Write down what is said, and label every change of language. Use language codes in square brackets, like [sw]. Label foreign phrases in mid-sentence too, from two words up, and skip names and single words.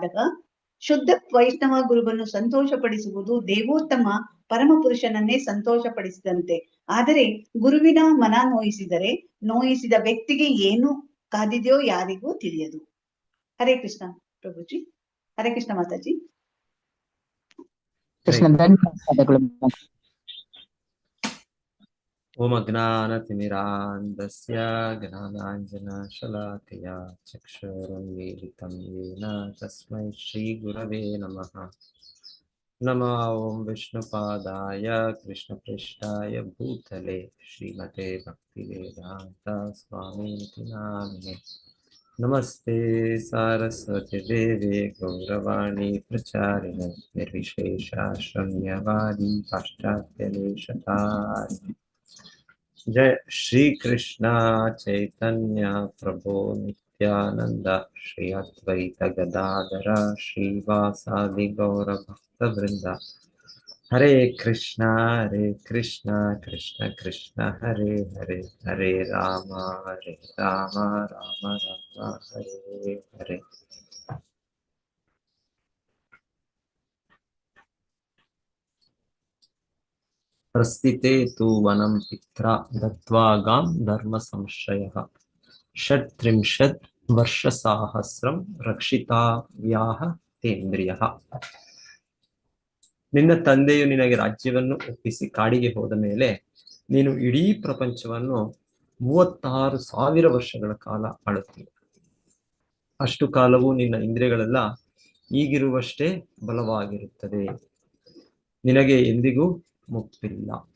[kn] ಶುದ್ಧ ವೈಷ್ಣವ ಗುರುವನ್ನು ಸಂತೋಷಪಡಿಸುವುದು ದೇವೋತ್ತಮ ಪರಮ ಪುರುಷನನ್ನೇ ಸಂತೋಷಪಡಿಸಿದಂತೆ. ಆದರೆ ಗುರುವಿನ ಮನ ನೋಯಿಸಿದ ವ್ಯಕ್ತಿಗೆ ಏನು ಕಾದಿದೆಯೋ ಯಾರಿಗೂ ತಿಳಿಯದು. [sa] ಹರೇ ಕೃಷ್ಣ [kn] ಪ್ರಭುಜಿ. [sa] ಹರೇ ಕೃಷ್ಣ [kn] ಮಾತಾಜಿ. [sa] ಓಂ ಅಜ್ಞಾನತಿಮಿರಾಂಧಸ್ಯ ಜ್ಞಾನಾಂಜನಶಲಾಕಯಾ ಚಕ್ಷುರುನ್ಮೀಲಿತಂ ಯೇನ ತಸ್ಮೈ ಶ್ರೀ ಗುರವೇ ನಮಃ. ನಮೋ ಓಂ ವಿಷ್ಣುಪಾದಾಯ ಕೃಷ್ಣಪೃಷ್ಠಾಯ ಭೂತಲೆ ಶ್ರೀಮತೆ ಭಕ್ತಿವೇದಾಂತ ಸ್ವಾಮೀತಿ ನಾಮಿನೇ. ನಮಸ್ತೆ ಸಾರಸ್ವತಿ ದೇವಿ ಗೌರವಾಣಿ ಪ್ರಚಾರಿಣಿ ನಿರ್ವಿಶೇಷ ಶೂನ್ಯವಾದಿ ಪಾಶ್ಚಾತ್ಯ ದೇಶತಾರಿಣಿ. जय श्री कृष्णा चैतन्य प्रभो नित्यानंद श्री अद्वैत गदाधर श्रीवासादि गौर भक्त वृंद. हरे कृष्णा कृष्ण कृष्ण हरे हरे, हरे राम राम राम हरे हरे. प्रस्थिते तु वनं पित्रा दत्त्वा गां धर्म संशयः षट्त्रिंशत् वर्षसाहस्रं रक्षिताव्याः तेन्द्रियः. [kn] ನಿನ್ನ ತಂದೆಯು ನಿನಗೆ ರಾಜ್ಯವನ್ನು ಒಪ್ಪಿಸಿ ಕಾಡಿಗೆ ಹೋದ ಮೇಲೆ ನೀನು ಇಡೀ ಪ್ರಪಂಚವನ್ನು 36,000 ವರ್ಷಗಳ ಕಾಲ ಆಳುತ್ತೀಯ. ಅಷ್ಟು ಕಾಲವು ನಿನ್ನ ಇಂದ್ರಿಯಗಳೆಲ್ಲ ಈಗಿರುವಷ್ಟೇ ಬಲವಾಗಿರುತ್ತದೆ, ನಿನಗೆ ಎಂದಿಗೂ ಮುಪ್ಪಿಲ್ಲ.